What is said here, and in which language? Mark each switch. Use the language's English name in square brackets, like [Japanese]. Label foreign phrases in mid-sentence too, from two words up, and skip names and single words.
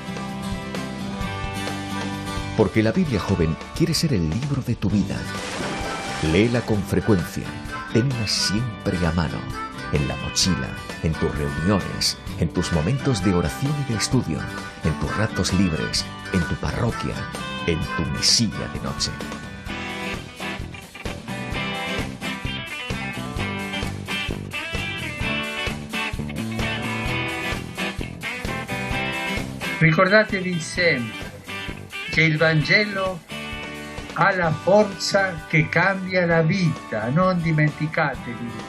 [Spanish] Porque la Biblia joven quiere ser el libro de tu vida. Léela con frecuencia, tenla siempre a mano, en la mochila, en tus reuniones, en tus momentos de oración y de estudio, en tus ratos libres, en tu parroquia, en tu mesilla de noche. [Italian] Ricordatevi sempre che il Vangelo ha la forza che cambia la vita, non dimenticatevi.